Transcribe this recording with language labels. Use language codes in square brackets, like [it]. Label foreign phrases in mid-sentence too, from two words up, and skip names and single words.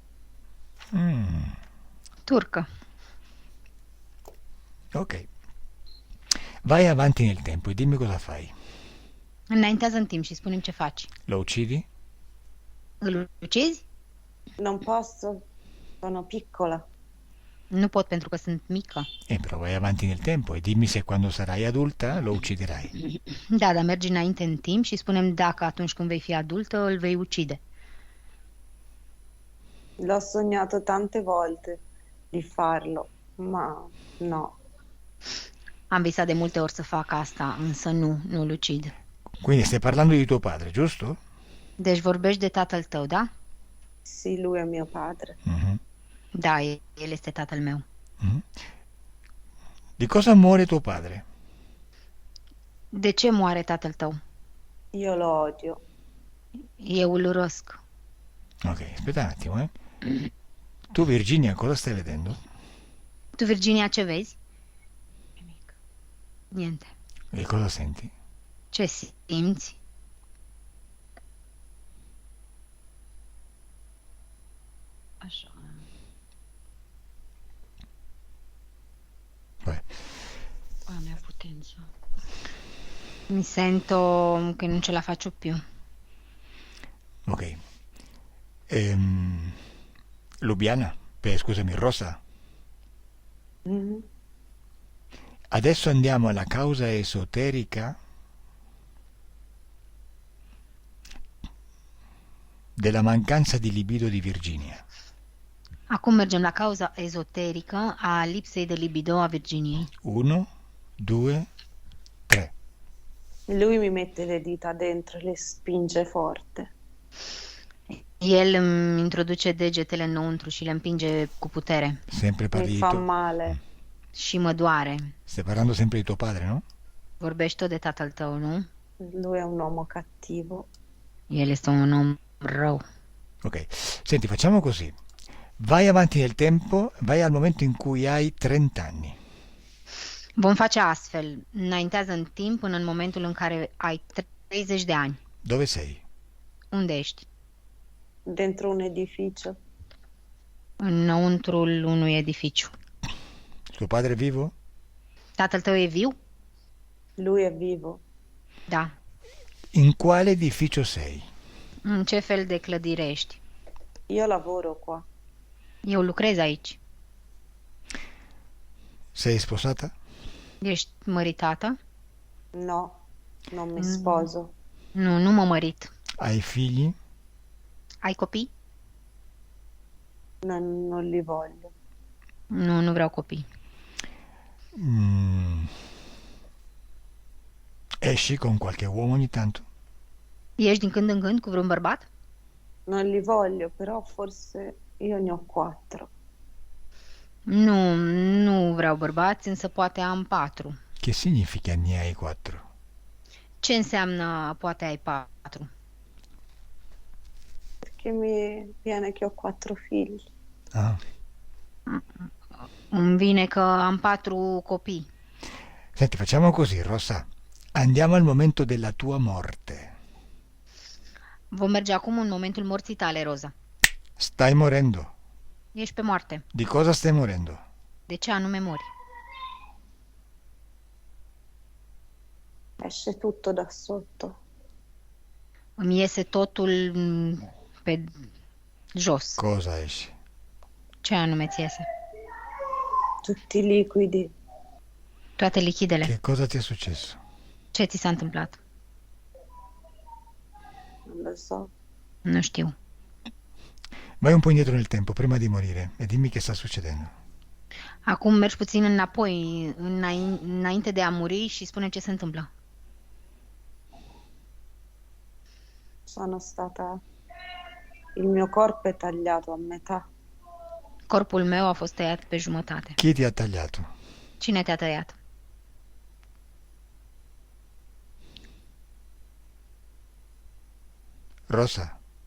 [ro] Mm, Turcă. ok. [it] Vai avanti nel tempo e dimmi cosa fai. [ro] Înaintează în timp și spune-mi ce faci. [it] Lo uccidi? [ro] Îl ucizi? [it] Non posso, sono piccola. [ro] Nu pot pentru că sunt mică. [it] Però vai avanti nel tempo e dimmi se quando sarai adulta lo ucciderai. [ro] Da, dar mergi înainte în timp și spune-mi dacă atunci când vei fi adultă îl vei ucide. [it] L'ho sognato tante volte di farlo, ma no. [ro] Am visat de multe ori să fac asta, însă nu-l ucid. [it] Quindi stai parlando di tuo padre, giusto? [ro] Deci vorbești de tatăl tău, da? [it] Sì, lui è mio padre. Mhm, [ro] Da, el este tatăl meu. [it] mhm. Di cosa muore tuo padre? [ro] De ce moare tatăl tău? [it] Io lo odio. [ro] Eu îl urăsc. [it] Ok, aspetta un attimo, eh. Tu, Virginia, cosa stai vedendo? [ro] Tu, Virginia, ce vezi? Nimic. [it] Niente. E cosa senti? [ro] Ce simți? Așa. [it] Poi, [ro] A mea putență. [it] Mi sento che non ce la faccio più. ok. Lubiana, scusami, Rosa. Mhm. Adesso andiamo alla causa esoterica della mancanza di libido di Virginia. [ro] Acum mergem la cauza ezoterică a lipsei de libido a Virginiei. 1, 2, 3. [it] Lui mi mette le dita dentro e le spinge forte. [ro] El îmi introduce degetele înăuntru și le împinge cu putere [it] Sempre parli Mi di fa tuo... male. [ro] și mă doare. [it] Stai parlando sempre di tuo padre, no? [ro] Vorbești tot de tatăl tău, nu? [it] Lui è un uomo cattivo. [ro] El este un om rău. [it] Ok. Senti, facciamo così. Vai avanti nel tempo, vai al momento in cui hai 30 anni. [ro] Vom face astfel. Înaintează în timp până în momentul în care ai 30 de ani. [it] Dove sei? [ro] Unde ești? [it] Dentro un edificio. [ro] Înăuntrul unui edificiu. [it] Tuo padre è vivo? [ro] Tatăl tău e viu? [it] Lui è vivo. [ro] Da. [it] In quale edificio sei? [ro] În ce fel de clădire ești? [it] Io lavoro qua. [ro] Eu lucrez aici. [it] Sei sposata? [ro] Ești măritată? [it] No, non mi sposo. [ro] Nu mă mărit. [it] Hai figli? [ro] Ai copii? [it] Non li voglio. [ro] Nu vreau copii. Mm. [it] Esci con qualche uomo ogni tanto? [ro] Ești din când în când cu vreun bărbat? [it] Non li voglio, però forse io ne ho 4. [ro] Nu vreau bărbați, însă poate am 4. [it] Che significa ne hai 4? [ro] Ce înseamnă poate ai 4? [it] Perché mi viene che ho 4 figli. Ah. [ro] Îmi vine că am 4 copii. [it] Senti, facciamo così, Rosa. Andiamo al momento della tua morte. [ro] Vom merge acum în momentul morții tale, Roza. [it] Stai morendo. [ro] Ești pe moarte. [it] Di cosa stai morendo? [ro] De ce anume mori? [it] Esce tutto da sotto. [ro] Îmi iese totul pe jos. [it] Cosa esce? [ro] Ce anume ți iese? [it] Tutti i liquidi. [ro] Toate lichidele. [it] Che cosa ti è successo? [ro] Ce ți s-a întâmplat? [it] Non lo so. [ro] Nu știu. [it] Vai un po' indietro nel tempo, prima di morire, e dimmi che sta succedendo. [ro] Acum mergi puțin înapoi, înainte de a muri și spune ce se întâmplă. [it] Il mio corpo è tagliato a metà. [ro] Corpul meu a fost tăiat pe jumătate. [it] Chi ti ha tagliato? [ro] Cine te-a tăiat? Rosa?